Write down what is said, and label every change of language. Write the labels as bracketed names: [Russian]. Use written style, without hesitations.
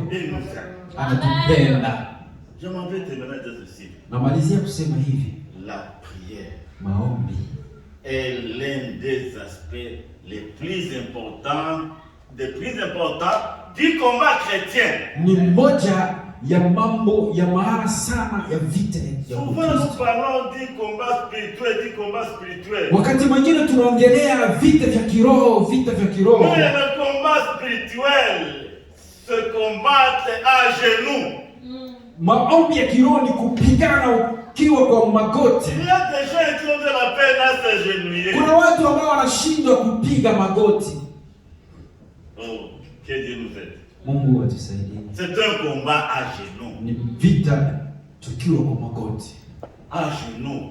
[French] Il nous aime. [Swahili] Anatupenda. [French] Je m'en vais terminer de ceci. [Swahili] Namalizia kusema hivi. [French] La prière [Swahili] Maombi [French] est l'un des aspects les plus importants du combat chrétien. [Swahili] ni moja ya mambo ya maana sana ya vita ya [French] Souvent nous [Swahili] Ukristo. [French] parlons du combat spirituel. [Swahili] Wakati mwingine tunaongelea vita vya kiroho, vita vya kiroho. [French] Mais le combat spirituel se combat à genoux. [Swahili] Maombi ya kiroho ni kupigana ukiwa kwa magoti. [French] Il y a des gens qui ont de la peine à s'agenouiller. [Swahili] Kuna watu ambao wanashindwa kupiga magoti. [French] Oh, que Dieu nous aide. [Swahili] Mungu atusaidie. [French] C'est un combat à genoux. [Swahili] Ni vita tukiwa kwa magoti. [French] À genoux.